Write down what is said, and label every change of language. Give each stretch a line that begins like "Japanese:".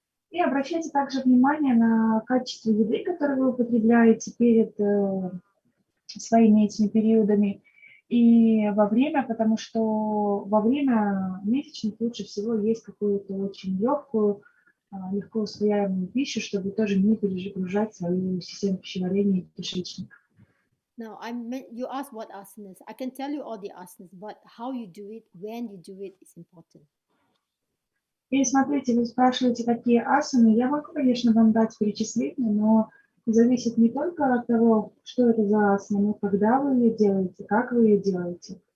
Russian: И обращайте также внимание на качество еды, которую вы употребляете перед своими этими периодами и во время, потому что во время месячных лучше всего есть какую-то очень легкую, легко усвояемую пищу, чтобы тоже не перегружать свою систему пищеварения и кишечник.
English: Now, you asked what asanas. I can tell you all the asanas, but how you do it, when you do it is important.
Russian: И смотрите, вы спрашиваете, какие асаны. Я могу, конечно, вам дать перечисление, но зависит не только от того, что это за асана, но когда вы ее делаете, как вы ее делаете.